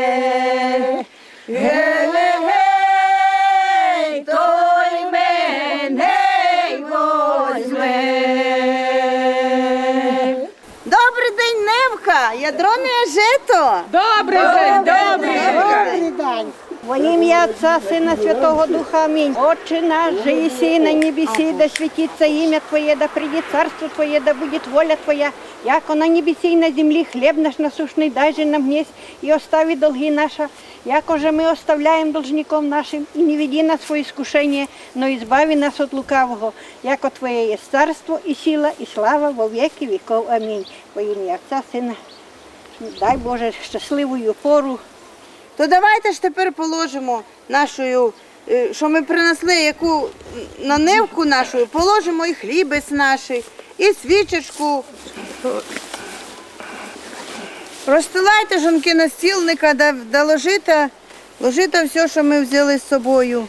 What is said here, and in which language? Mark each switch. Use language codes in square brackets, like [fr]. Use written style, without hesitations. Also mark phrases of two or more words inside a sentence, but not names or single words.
[uk] Гей, гей, той мене й возьме. Добрий день, Невка, ядроне жито. Добрий день. Во ім'я Отця, Сина, Святого Духа, амінь. Отче наш, [cu] же еси на небеси, да святится имя Твое, да придет царство Твое, да будет воля Твоя, яко на небеси и на земле хлеб наш насущный дай же нам днесь, и остави долги наши, яко же мы оставляем должником нашим, и не веди нас в искушение, но избави нас от лукавого, яко Твое есть царство, и сила, и слава во веки веков. [uk] Амінь. Во ім'я Отця, Сина, дай Боже щасливу пору. То давайте ж тепер положимо нашу, що ми принесли, яку на нивку нашу, положимо і хлібець наш, і свічечку. Розстилайте, жінки, на стілника, да ложите все, що ми взяли з собою.